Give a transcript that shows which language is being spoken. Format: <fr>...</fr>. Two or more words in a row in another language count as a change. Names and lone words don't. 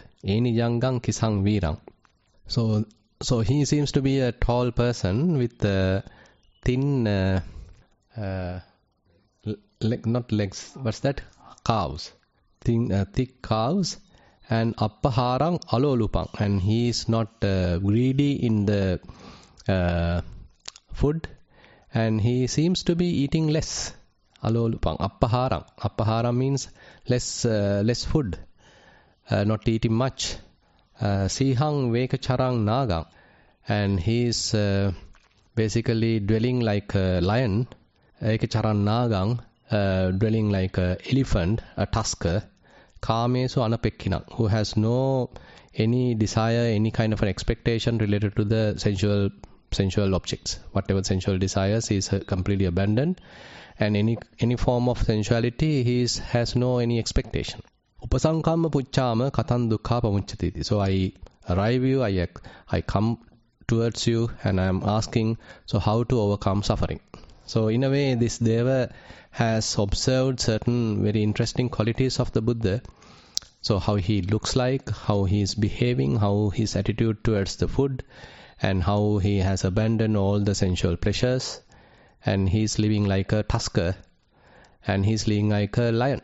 <pi>Eni jangang kisang virang.</pi> <en>So he seems to be a tall person with thin, not legs, what's that? Calves. Thin, thick calves, and</en> <pi>appaharang alolupang.</pi> <en>And he is not greedy in the food, and he seems to be eating less.</en> <pi>Alolupang, appaharang.</pi> <en>Appaharang means less food, not eating much.</en> <pi>Sihang vekacharang nagang,</pi> <en>and he is basically dwelling like a lion.</en> <pi>Vekacharang nagang,</pi> <en>dwelling like an elephant, a tusker.</en> <pi>Kamesu anapekkinang,</pi> <en>who has no any desire, any kind of an expectation related to the sensual objects. Whatever sensual desires, he is completely abandoned, and any form of sensuality, he has no any expectation.</en> <pi>Upasankamma puchchama kathang dukkha pamucchatiti.</pi> <en>So I arrive you, I come towards you, and I am asking, so how to overcome suffering. So in a way, this Deva has observed certain very interesting qualities of the Buddha. So how he looks like, how he is behaving, how his attitude towards the food, and how he has abandoned all the sensual pleasures, and he is living like a tusker, and he is living like a lion.</en>